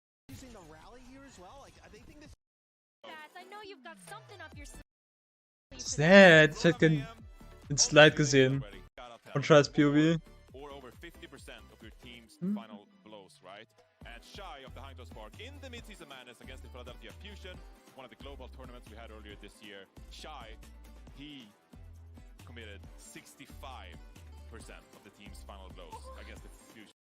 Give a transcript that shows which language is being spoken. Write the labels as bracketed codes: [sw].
[en] Using the rally here as well. Like, they think this. Fast, I know you've got something up your sleeve. Sad. [de] Ich hätte den Slide gesehen. Von Scheiß POV. [en] Or over 50% of your team's Hmm. final blows, right? And Schau of the Hangzhou Spark in the mid-season madness against the Philadelphia Fusion, one of the global tournaments we had earlier this year. Schau, he committed 65% of the team's final blows against the Fusion.